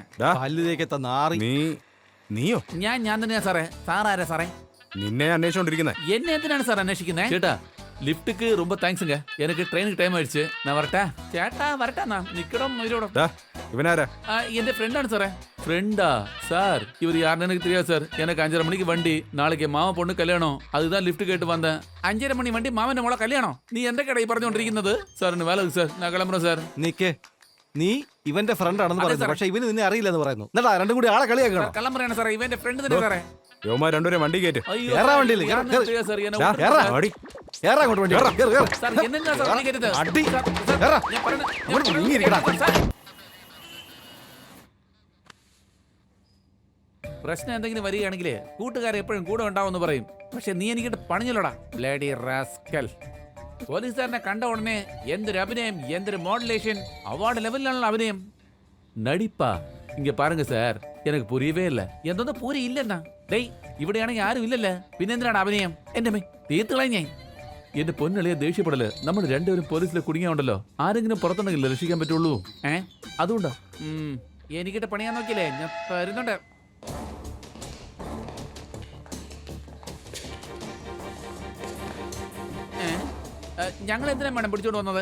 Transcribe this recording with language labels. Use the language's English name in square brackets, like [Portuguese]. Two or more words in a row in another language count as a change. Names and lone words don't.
[Malayalam] പല്ലിലേക്കെത്ത നാറി. നീയോ? ഞാൻ തന്നെയാ സാറേ. സാറാരാ സാറേ? നിന്നെ അന്വേഷിച്ചോണ്ടിരിക്കുന്നേ. എന്നെ എന്തിനാണ് സാർ അന്വേഷിക്കുന്നത്? ചേട്ടാ ലിഫ്റ്റുക്ക് ரொம்ப താങ്ക്സുங்க. എനിക്ക് ട്രെയിനിക്ക് ടൈം ആയിடுச்சு. ഞാൻ വരട്ടെ. ചേട്ടാ വരട്ടാ നിക്കണം ഇവരോട്. ഇവനാരാ? എന്റെ ഫ്രണ്ടാണ് സാറേ. [Tamil] ஃப்ரெண்டா சார்? இவர் யாருன்னு எனக்கு தெரியாது சார். எனக்கு 5:30 மணிக்கு வண்டி. நாளைக்கு மாமா பொண்ணு கல்யாணம். அதுதான் லிஃப்ட் கேட்டு வந்தேன். [Malayalam] 5:30 മണി വണ്ടി മാമന്റെ മോളെ കല്യാണം. നീ എന്റെ കടയിൽ പറഞ്ഞുകൊണ്ടിരിക്കുന്നത്? [Tamil] சார் என்ன வேலை சார், நான் கிளம்புறேன் சார். [Malayalam] നിക്ക്, നീ ഇവന്റെ ഫ്രണ്ട് ആണെന്ന് പറയുന്നു, പക്ഷെ ഇവന് നിന്നെ അറിയില്ലെന്ന് പറയുന്നു. എന്നിട്ടാ രണ്ടും കൂടി ആളെ കളിയാക്കണം. കള്ളം പറയാണ് സാറേ, ഇവന്റെ ഫ്രണ്ട് തന്നെ സാറേ. യോമാർ രണ്ടുപേരും വണ്ടി കയറ്റ്. കേറാ വണ്ടിയിൽ [Tamil] சார் என்ன [Malayalam] കേറാ അങ്ങോട്ട് വണ്ടി കേറ്. സാർ എന്തിനാ സാർ വണ്ടി കയറ്റത്? അടി കേറാ. ഞാൻ പറയുന്നത് പ്രശ്നം എന്തെങ്കിലും വരികയാണെങ്കിൽ കൂട്ടുകാരെ എപ്പോഴും കൂടെ ഉണ്ടാവുമെന്ന് പറയും. പക്ഷെ നീ എനിക്കിട്ട് പണിഞ്ഞല്ലോടാ [English] bloody rascal. [Malayalam] പോലീസുകാരനെ കണ്ട ഉടനെ എന്തൊരു അഭിനയം, എന്തൊരു മോഡുലേഷൻ, അവാർഡ് ലെവലിലാണല്ലോ അഭിനയം. [Tamil] நடிப்பா இங்க பாருங்க சார், எனக்கு புரியவே இல்ல. [Malayalam] എന്തൊന്നും പൂരി ഇല്ലെന്നാ? ഡേയ് ഇവിടെയാണെങ്കിൽ ആരും ഇല്ലല്ലേ, പിന്നെ എന്തിനാണ് അഭിനയം? എന്റെ മേ തീർത്തുകളായി ഞാൻ. എന്റെ പൊന്നളിയെ ദേഷ്യപ്പെടല്. നമ്മൾ രണ്ടുപേരും പോലീസിലെ കുടുങ്ങിയുണ്ടല്ലോ, ആരെങ്കിലും പുറത്തുണ്ടെങ്കിൽ രക്ഷിക്കാൻ പറ്റുള്ളൂ. അതുകൊണ്ടാ എനിക്കിട്ട് പണിയാൻ നോക്കിയില്ലേ, ഞാൻ വരുന്നുണ്ട്. ഞങ്ങൾ എന്തിനാ മേഡം പിടിച്ചോണ്ട് വന്നത്?